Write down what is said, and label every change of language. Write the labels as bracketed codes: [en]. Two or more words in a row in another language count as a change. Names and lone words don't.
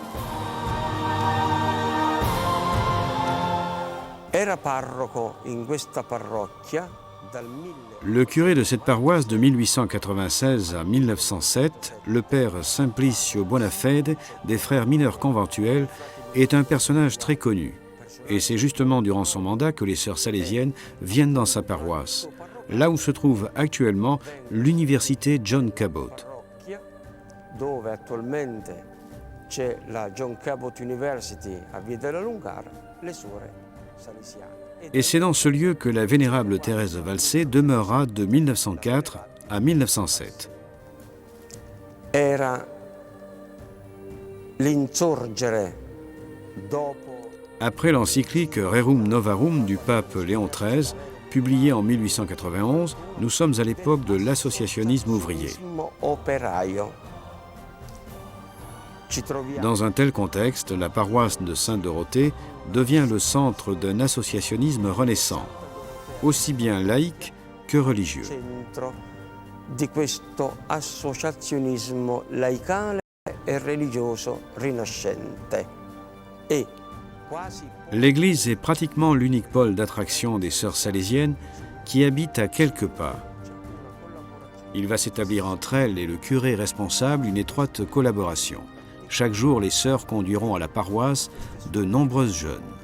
[fr] Le curé de cette paroisse de 1896 à 1907, le père Simplicio Bonafede des frères mineurs conventuels, est un personnage très connu. Et c'est justement durant son mandat que les sœurs salésiennes viennent dans sa paroisse, là où se trouve actuellement l'université John Cabot. [it] Dove attualmente c'è la John Cabot University a Via della Lungara, le suore salesiane. [fr] Et c'est dans ce lieu que la vénérable Thérèse Valsé demeura de 1904 à 1907. [it] Era l'insorgere dopo. [fr] Après l'encyclique Rerum Novarum du pape Léon XIII, publiée en 1891, nous sommes à l'époque de l'associationnisme ouvrier. Dans un tel contexte, la paroisse de Sainte-Dorothée devient le centre d'un associationnisme renaissant, aussi bien laïque que religieux. [it] Di questo associazionismo laicale e religioso rinascente. [fr] L'église est pratiquement l'unique pôle d'attraction des sœurs salésiennes qui habitent à quelques pas. Il va s'établir entre elles et le curé responsable une étroite collaboration. Chaque jour, les sœurs conduiront à la paroisse de nombreuses jeunes.